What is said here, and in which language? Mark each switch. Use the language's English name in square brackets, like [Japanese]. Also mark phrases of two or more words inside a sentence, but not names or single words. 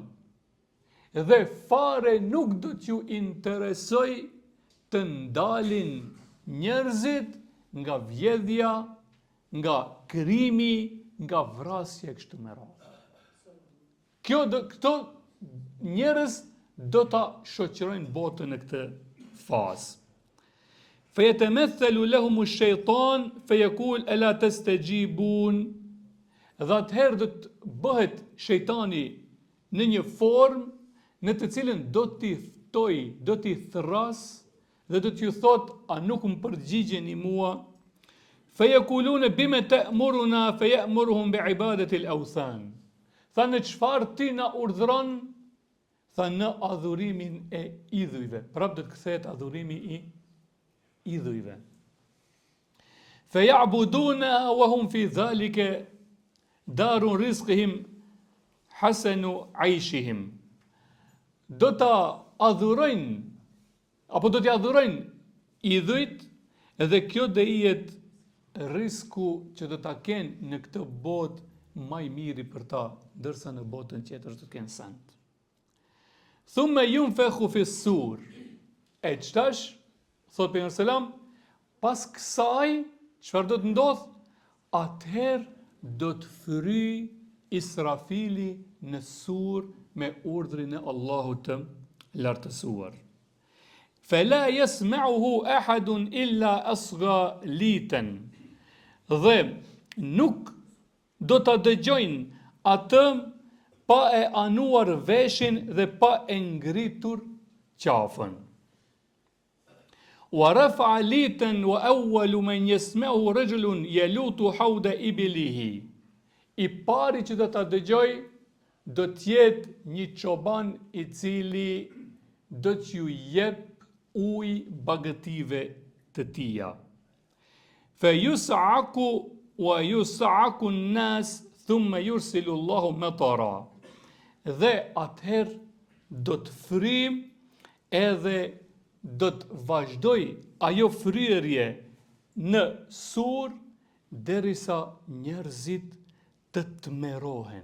[Albanian] Dhe fare nuk do t'ju interesoj të ndalin njerëzit nga vjedhja, nga krimi, nga vrasja kështu me radhë. Këto njerëz do ta shoqërojnë botën në këtë fazë. [Arabic] فَيَتَمَثَّلُ لَهُمُ الشَّيْطَانُ فَيَقُولُ أَلَا تَسْتَجِيبُونَ. [Albanian] Dhe atëherë do të bëhet shejtani në një formë në të cilën do t'i ftoj, do t'i thras dhe do t'ju thot, a nuk më përgjigjeni mua? [Arabic] فَيَقُولُونَ بِمَ تَأْمُرُنَا فَيَأْمُرُهُمْ بِعِبَادَةِ الْأَوْثَانِ. [Albanian] Tha, në çfarë ti na urdhron? Tha, në adhurimin e idhujve. Prap do të kthehet adhurimi i idhujve. [Arabic] فَيَعْبُدُونَهَا وَهُمْ فِي ذَلِكَ دَارُ رِزْقِهِمْ حَسَنُ عَيْشِهِمْ. [Albanian] Do ta adhurojnë, apo do t'i adhurojnë idhujt, edhe kjo do jetë risku që do ta kenë në këtë botë më i miri për ta, ndërsa në botën tjetër do të kenë send. [Arabic] ثم ينفخ في الصور. [Albanian] E çtash, thot pejgamberi selam, pas kësaj çfarë do të ndodh? Atëherë do të fry Israfili në sur me urdhrin e Allahut të lartësuar. [Arabic] فلا يسمعه أحد إلا أصغى ليتا. [Albanian] Dhe nuk do ta dëgjojnë atë pa e anuar veshin dhe pa e ngritur qafën. [Arabic] ورفع ليتا وأول من يسمع رجل يلوط حوض إبله. [Albanian] I pari që do ta dëgjoj do të jetë një çoban i cili do t'ju jep ujë bagëtive të tija. [Arabic] فيصعق ويصعق الناس ثم يرسل الله مطرا. [Albanian] Dhe atëherë do të frym edhe do të vazhdoj ajo fryrje në sur derisa njerëzit të tmerohen.